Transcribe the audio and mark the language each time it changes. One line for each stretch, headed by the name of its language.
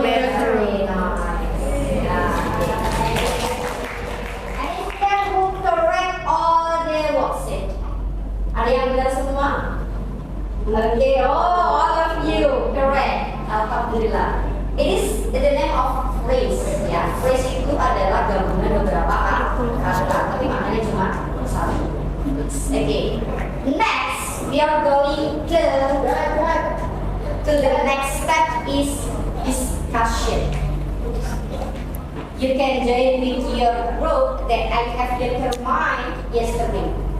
English: Very bedroom. nice. And is there who correct all the worksheet?
Indonesian: Ada yang benar semua?
English: Okay, oh, all of you correct. Alhamdulillah. It is the name of phrase.
Indonesian: Ya, phrase itu adalah gabungan beberapa kata, tapi maknanya cuma satu.
English: Okay. Next, we are going to the next step is discussion. You can join with your group that I have determined yesterday.